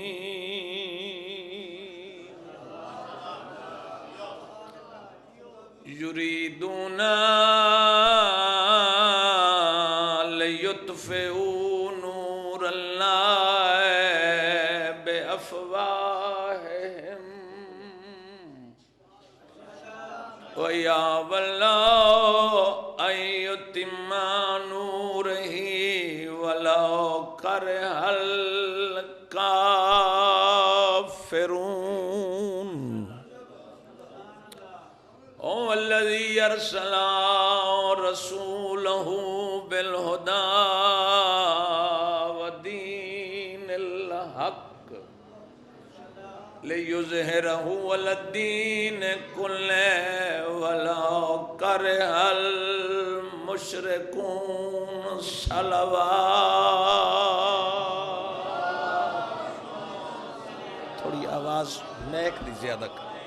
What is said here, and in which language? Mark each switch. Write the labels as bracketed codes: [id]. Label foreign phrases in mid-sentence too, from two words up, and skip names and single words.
[ar] یریدون لیطفئوا نور اللہ بافواہہم ویابی اللہ ان یتم نورہ ولو کرہ الکافرون۔ هو الذی ارسل رسولہ بالہدی ودین الحق لیظہرہ علی الدین کلہ ولو کرہ المشرکون۔ صلوات۔ [ur] تھوڑی آواز نیک دی زیادہ کر۔